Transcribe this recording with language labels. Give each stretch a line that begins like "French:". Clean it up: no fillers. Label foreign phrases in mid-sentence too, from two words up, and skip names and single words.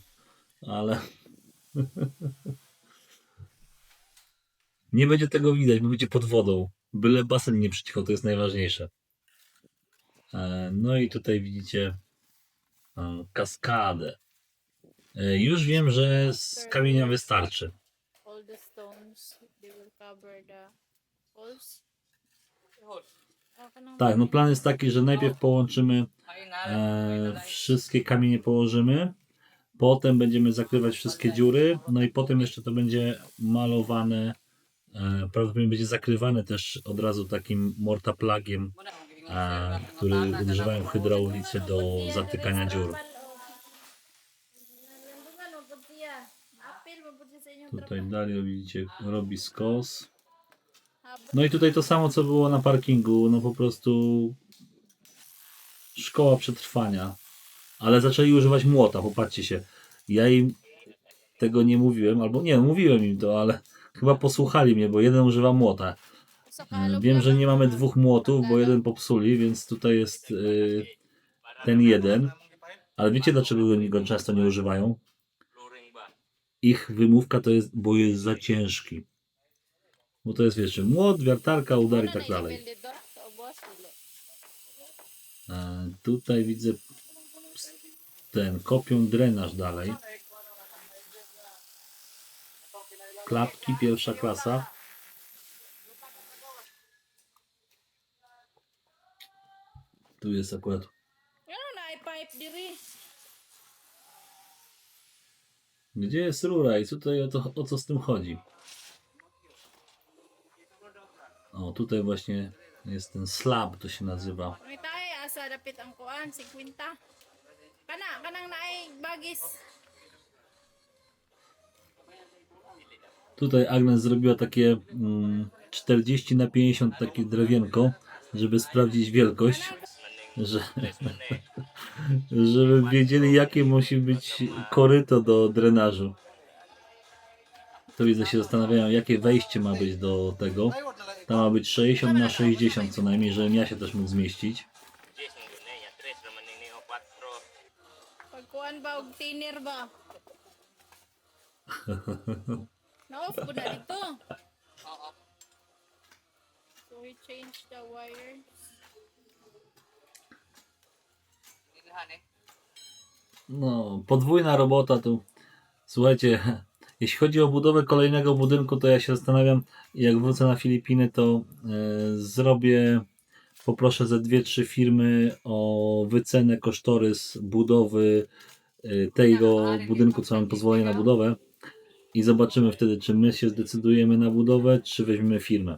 Polish: Ale nie będzie tego widać, bo będzie pod wodą. Byle basen nie przycichał, to jest najważniejsze. No i tutaj widzicie kaskadę. Już wiem, że z kamienia wystarczy.
English: All the stones, they will cover the holes.
Cebuano: O, kanang
Polish: Tak, no plan jest taki, że najpierw połączymy wszystkie kamienie położymy, potem będziemy zakrywać wszystkie dziury, no i potem jeszcze to będzie malowane, prawdopodobnie będzie zakrywane też od razu takim mortaplagiem, który używają w hydraulice do zatykania dziur.
Cebuano: Nandungan mo pud siya. Apil mo pud siya sa inyong
Polish: Tutaj
Cebuano: trabaho.
Polish: dalej widzicie, robi skos.
Cebuano: Habang
Polish: No i tutaj to samo co było na parkingu, no po prostu szkoła przetrwania. Ale zaczęli używać młota, popatrzcie się. Ja im tego nie mówiłem, albo nie, mówiłem im to, ale chyba posłuchali mnie, bo jeden używa młota.
Cebuano: sa kalog
Polish: Wiem, że
Cebuano: lang
Polish: nie
Cebuano: ang
Polish: mamy
Cebuano: mga
Polish: dwóch młotów, bo jeden popsuli, więc tutaj jest ten jeden. Ale wiecie dlaczego go często nie używają?
Cebuano: Flooring ba?
Polish: Ich wymówka to jest, bo jest za ciężki. Bo to jest, wiecie, młot, wiertarka, udar i
Cebuano: Ano
Polish: tak
Cebuano: na
Polish: dalej.
Cebuano: i-build dito? Sa ubos, dili.
Polish: Tutaj widzę kopią drenaż dalej. Klapki, pierwsza klasa. Tu jest akurat.
Cebuano: Ano na i-pipe diri?
Polish: Gdzie jest rura i tutaj o co z tym chodzi? O, tutaj właśnie jest ten slab, to się nazywa.
Cebuano: Ang itahe asa dapit ang kuan 50. Kanang naay bagis.
Polish: Tutaj Agnes zrobiła takie 40 na 50 takie drewienko, żeby sprawdzić wielkość, że, żeby wiedzieli jakie musi być koryto do drenażu. To widzę się zastanawiają jakie wejście ma być do tego. Tam ma być 60 na 60 co najmniej, żebym ja się też mógł zmieścić.
Cebuano: 10
Filipino: yun eh.
Cebuano: Ya 3 naman ni o 4. Pagkuan ba og thinner ba?
Filipino: Na-off po na dito.
English: So we change the wire.
Polish: No, podwójna robota tu. Słuchajcie, jeśli chodzi o budowę kolejnego budynku, to ja się zastanawiam, jak wrócę na Filipiny, to poproszę ze 2-3 firmy o wycenę, kosztorys budowy tego budynku, co mam pozwolenie na budowę i zobaczymy wtedy, czy my się zdecydujemy na budowę, czy weźmiemy firmę.